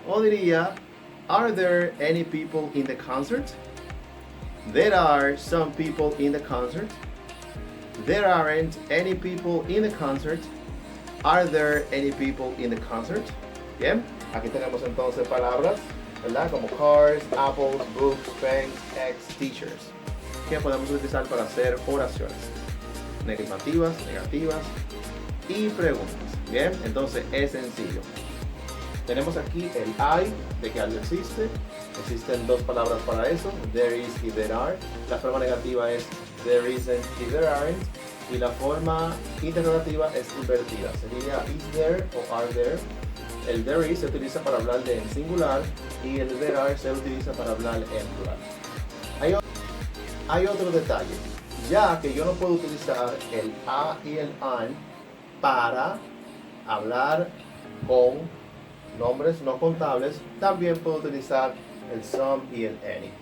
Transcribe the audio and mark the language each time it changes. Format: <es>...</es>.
<es>O diría</es> <en>are there any people in the concert? There are some people in the concert. There aren't any people in the concert. Are there any people in the concert?</en> <es>Bien, aquí tenemos entonces palabras, ¿verdad? Como</es> <en>cars, apples, books, pens, eggs, teachers,</en> <es>que podemos utilizar para hacer oraciones negativas y preguntas. Bien, entonces es sencillo. Tenemos aquí el I de que algo existe. Existen 2 palabras para eso,</es> <en>there is</en> <es>y</es> <en>there are.</en> <es>La forma negativa es</es> <en>there isn't</en> <es>y</es> <en>there aren't.</en> <es>Y la forma interrogativa es invertida. Sería</es> <en>is there</en> <es>o</es> <en>are there.</en> <es>El</es> <en>there is</en> <es>se utiliza para hablar de en singular y el</es> <en>there are</en> <es>se utiliza para hablar en plural. Hay otro detalle. Ya que yo no puedo utilizar el a y el an para hablar con nombres no contables, también puedo utilizar el some y el any.</es>